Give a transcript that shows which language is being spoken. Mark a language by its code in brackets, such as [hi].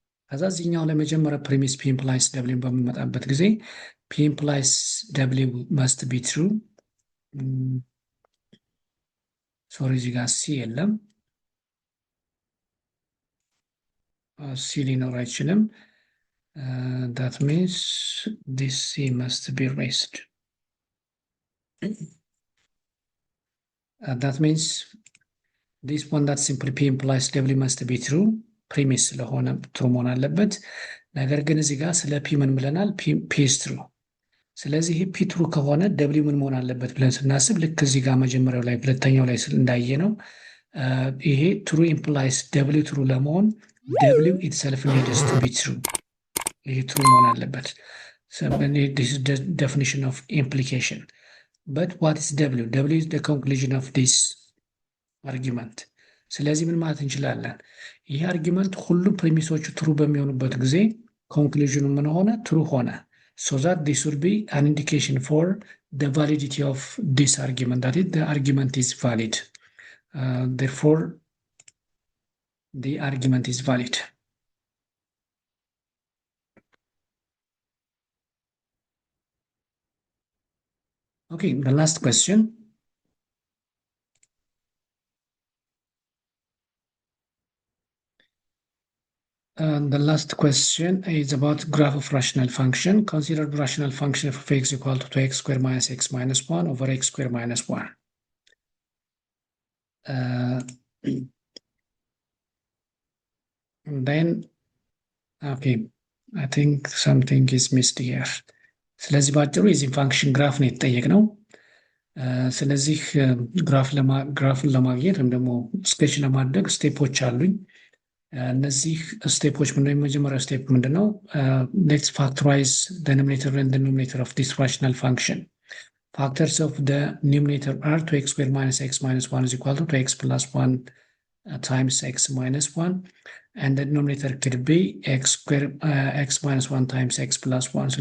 [am] ከዛ እዚህኛው ለመጀመሪያ ፕሪሚስ ፒ ኢምፕላይስ ደብሊው በምንመጣበት ጊዜ ፒ ኢምፕላይስ ደብሊው መስት ቢ ትሩ። ሶሪ እዚህ ጋር ሲ የለም፣ ሲ ሊኖር አይችልም። [en] that means this C must be raised. That means this one that simply P implies W must be true. [am] premise ስለሆነ ትሩ መሆን አለበት። ነገር ግን እዚህ ጋር ስለ P ምን ብለናል? [en] P is true። [am] ስለዚህ ይሄ P ትሩ ከሆነ W ምን መሆን አለበት ብለን ስናስብ ልክ እዚህ ጋር መጀመሪያው ላይ ሁለተኛው ላይ እንዳየ ነው። ይሄ [en] true implies W [am] ትሩ ለመሆን [en] W itself needs to be true። [am] ይሄ ትሩ መሆን አለበት። [en] this is the definition of implication. But what is W? W is the conclusion of this argument. [am] ስለዚህ ምን ማለት እንችላለን? ይህ አርጊመንት ሁሉም ፕሪሚሶቹ ትሩ በሚሆኑበት ጊዜ ኮንክሉዥኑ ምን ሆነ? ትሩ ሆነ። [en] so that this would be an indication for the validity of this argument, that is the argument is valid. Therefore the argument is valid. Okay, the last question. The last question is about graph of rational function. Consider the rational function f of x equal to 2x squared minus x minus 1 over x squared minus 1. Then, okay, I think something is missed here. [am] ስለዚህ ባጭሩ የዚህ ፋንክሽን ግራፍ ነው የተጠየቅነው። ስለዚህ ግራፍን ለማግኘት ወይም ደግሞ ስኬች ለማድረግ ስቴፖች አሉኝ። እነዚህ ስቴፖች ምንድነው? የመጀመሪያው ስቴፕ ምንድነው? [en] ሌትስ ፋክተራይዝ the numerator and denominator of this rational function. Factors of the numerator are 2x squared minus x minus 1 is equal to 2x plus 1 times x minus 1, and the denominator could be x squared x minus 1 times x plus 1.